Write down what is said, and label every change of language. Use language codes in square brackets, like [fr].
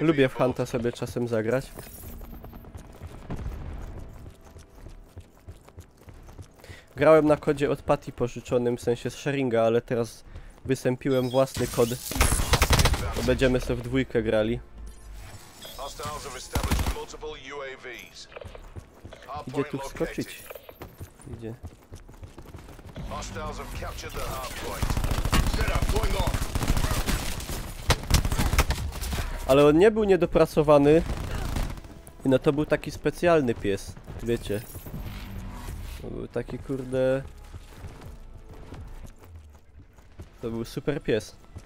[pl] Lubię w [en] above. [pl] Hunta sobie czasem zagrać. Grałem na kodzie od Patty pożyczonym, w sensie z sharinga, ale teraz wysępiłem własny kod. To będziemy sobie w dwójkę grali. [en] Hostiles have established multiple UAVs. [pl] Idzie [en] Hardpoint [pl] tu [en] located. [pl] wskoczyć. Idzie. [en] Hostiles have captured the hardpoint. Set up, going on. [pl] Ale on nie był niedopracowany. No to był taki specjalny pies, wiecie. To był taki kurde... To był super pies.